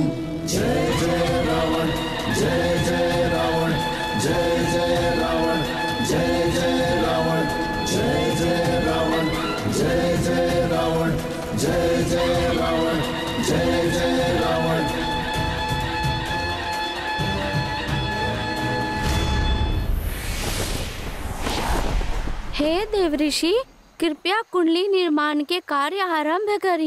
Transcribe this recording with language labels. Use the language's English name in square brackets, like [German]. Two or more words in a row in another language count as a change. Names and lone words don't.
[Hindi] जय जय रावण, जय जय रावण, जय जय रावण, जय जय रावण, जय जय रावण, जय जय रावण, जय जय रावण, जय जय रावण। हे देवऋषि, कृपया कुंडली निर्माण के कार्य आरंभ करी।